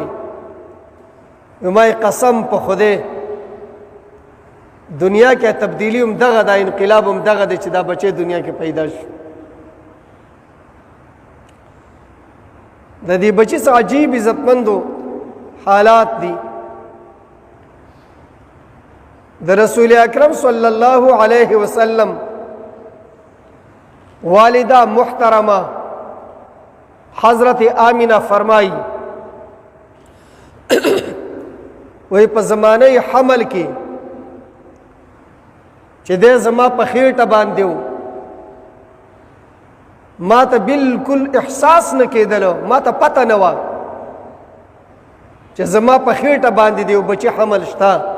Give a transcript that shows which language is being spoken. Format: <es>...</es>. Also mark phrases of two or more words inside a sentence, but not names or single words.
<ps>ما قسم په خدای دنیا کې تبدیلی هم دغه دا انقلاب هم دغه دی چې دا بچی دنیا کې پیدا شو. د دې بچی څخه عجیب عزتمندو حالات دي. د رسول اکرم</ps> <ar>صلی الله علیه وسلم</ar> <ps>والدہ محترمہ حضرت آمینہ فرمائی وہی په زمانه حمل کې چې دې زما په خېټه باندې و ما ته بالکل احساس نه کېدلو، ما ته پته نه وه چې زما په خېټه باندې دی بچی حمل شته.</ps>